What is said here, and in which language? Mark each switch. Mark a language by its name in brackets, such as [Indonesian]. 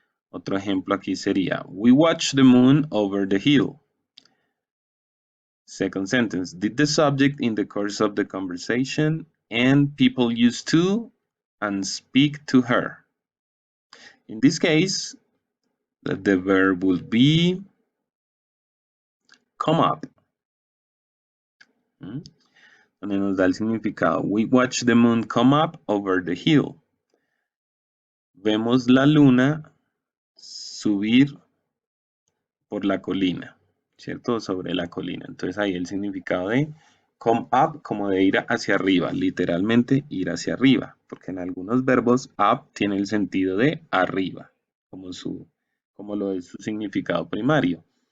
[Spanish] Otro ejemplo aquí sería, [English] we watch the moon over the hill. Second sentence, did the subject in the course of the conversation and people used to and speak to her. In this case, the verb would be come up. [Spanish] Donde nos da el significado. [English] We watch the moon come up over the hill. [Spanish] Vemos la luna subir por la colina, ¿cierto? Sobre la colina. Entonces ahí el significado de come up, como de ir hacia arriba, literalmente ir hacia arriba, porque en algunos verbos up tiene el sentido de arriba, como lo es su significado primario.